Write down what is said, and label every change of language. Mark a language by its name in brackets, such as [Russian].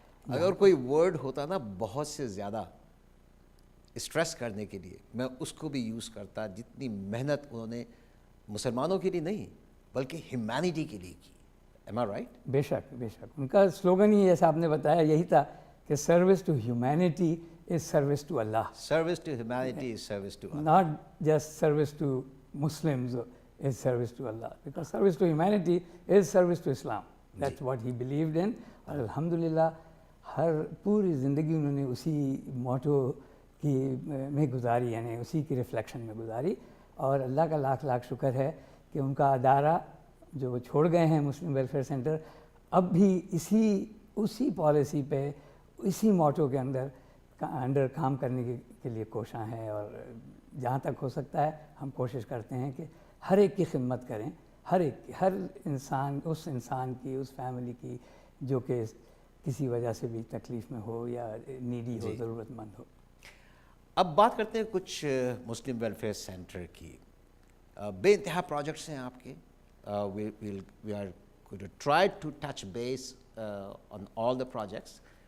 [Urdu] اگر کوئی ورڈ ہوتا نا بہت سے زیادہ اسٹریس کرنے کے لیے میں اس کو بھی یوز کرتا, جتنی محنت انہوں نے مسلمانوں کے لیے نہیں بلکہ ہیومینٹی کے لیے کی. [English] Am I right? [Urdu] بے شک بے شک ان کا سلوگن ہی جیسا آپ نے بتایا یہی تھا کہ [English] Service to humanity is service to اللہ. Service to humanity is service to Allah. Not just service to Muslims is service to Allah, because service to humanity is service to Islam. That's what he believed in. [Urdu] اور الحمدللہ ہر پوری زندگی انہوں نے اسی motto کی میں گزاری, یعنی اسی کی ریفلیکشن میں گزاری. اور اللہ کا لاکھ لاکھ شکر ہے کہ ان کا ادارہ جو وہ چھوڑ گئے ہیں مسلم ویلفیئر سینٹر اب بھی اسی پالیسی پہ اسی موٹو کے انڈر کام کرنے کے لیے کوشاں ہیں. اور جہاں تک ہو سکتا ہے ہم کوشش کرتے ہیں کہ ہر ایک کی خدمت کریں, ہر انسان اس انسان کی اس فیملی کی جو کہ کسی وجہ سے بھی تکلیف میں ہو یا نیڈی ہو, ضرورت مند ہو. اب بات کرتے ہیں کچھ مسلم ویلفیئر سینٹر کی. بے انتہا پروجیکٹس ہیں آپ کے. [English] We are going to try to touch base on all the projects.